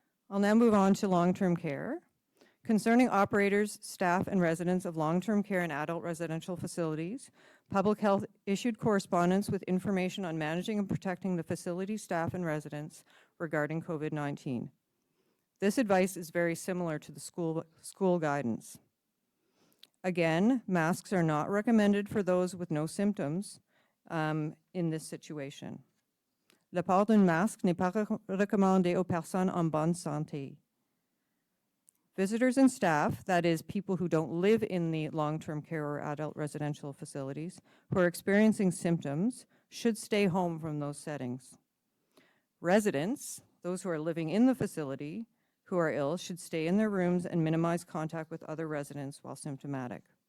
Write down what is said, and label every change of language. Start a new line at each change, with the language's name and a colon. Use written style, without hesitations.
English: I'll now move on to long-term care. Concerning operators, staff, and residents of long-term care and adult residential facilities, Public Health issued correspondence with information on managing and protecting the facility staff and residents regarding COVID-19. This advice is very similar to the school guidance. Again, masks are not recommended for those with no symptoms in this situation.
French: Le port d'un masque n'est pas recommandé aux personnes en bonne santé.
English: Visitors and staff, that is, people who don't live in the long-term care or adult residential facilities, who are experiencing symptoms, should stay home from those settings. Residents, those who are living in the facility, who are ill, should stay in their rooms and minimize contact with other residents while symptomatic.